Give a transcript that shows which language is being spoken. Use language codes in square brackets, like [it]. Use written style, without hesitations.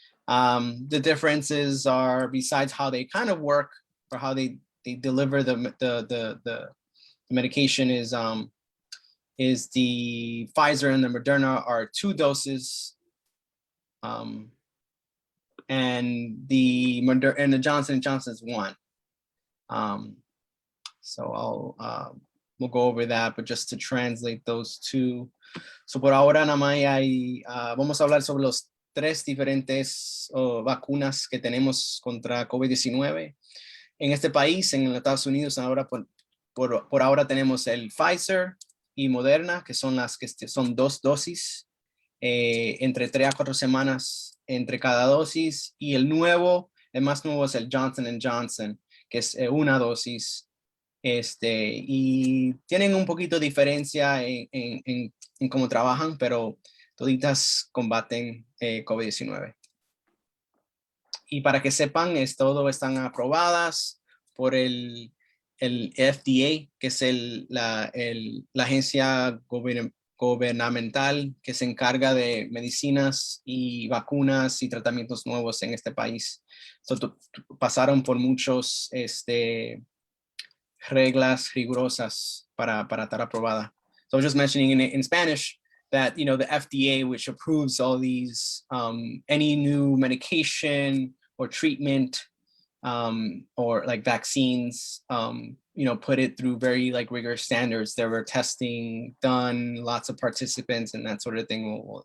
[en] The differences are, besides how they kind of work or how they deliver the medication, is the Pfizer and the Mrna are 2 doses, and the Johnson & Johnson is 1. So we'll go over that, but just to translate those 2. [es] So por ahora nada más vamos a hablar sobre los 3 diferentes vacunas que tenemos contra COVID-19 en este país, en los Estados Unidos. Ahora por ahora tenemos el Pfizer y Moderna, que son las que son 2 dosis, entre 3 a 4 semanas entre cada dosis, y el más nuevo es el Johnson & Johnson, que es 1 dosis. Y tienen un poquito de diferencia en cómo trabajan, pero toditas combaten COVID-19. Y para que sepan, todas están aprobadas por el FDA, que es la agencia gubernamental que se encarga de medicinas y vacunas y tratamientos nuevos en este país. Pasaron por muchos reglas rigurosas para estar aprobada. [en] So I was just mentioning in Spanish that, the FDA, which approves all these, any new medication or treatment, or like vaccines, put it through very like rigorous standards. There were testing done, lots of participants and that sort of thing.